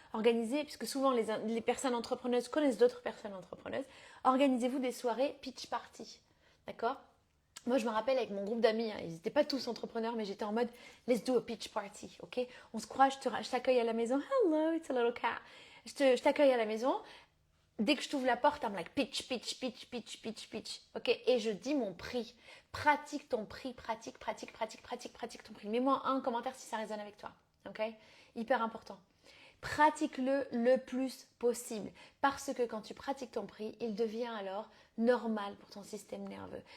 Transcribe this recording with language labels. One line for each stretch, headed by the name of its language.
French: Organisez, puisque souvent les personnes entrepreneuses connaissent d'autres personnes entrepreneuses, organisez-vous des soirées pitch party, d'accord? Moi, je me rappelle avec mon groupe d'amis, hein, ils n'étaient pas tous entrepreneurs, mais j'étais en mode
English: let's do a pitch party,
French: ok? On se croise, je t'accueille à la maison.
English: Hello, it's a little cat.
French: Je t'accueille à la maison. Dès que je t'ouvre la porte,
English: I'm like pitch, pitch, pitch, pitch, pitch, pitch.
French: Ok? Et je dis mon prix. Pratique ton prix, pratique ton prix. Mets-moi un commentaire si ça résonne avec toi. Ok? Hyper important. Pratique-le le plus possible. Parce que quand tu pratiques ton prix, il devient alors normal pour ton système nerveux.